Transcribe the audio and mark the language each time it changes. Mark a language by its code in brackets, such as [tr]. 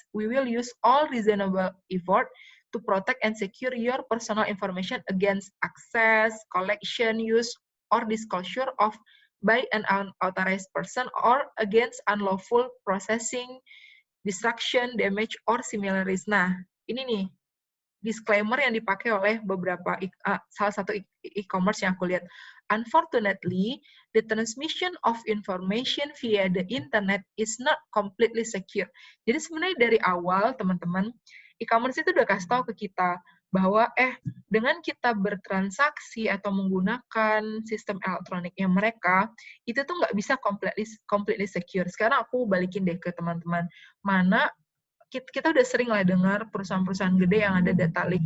[en] We will use all reasonable effort to protect and secure your personal information against access, collection, use, or disclosure of by an unauthorized person or against unlawful processing, destruction, damage, or similar risk. [id] Nah, ini nih, disclaimer yang dipakai oleh beberapa salah satu e-commerce yang aku lihat. [en] Unfortunately, the transmission of information via the internet is not completely secure. [id] Jadi sebenarnya dari awal, teman-teman, e-commerce itu udah kasih tahu ke kita bahwa dengan kita bertransaksi atau menggunakan sistem elektroniknya mereka, itu tuh nggak bisa completely secure. Sekarang aku balikin deh ke teman-teman. Mana kita udah sering lah dengar perusahaan-perusahaan gede yang ada data leak.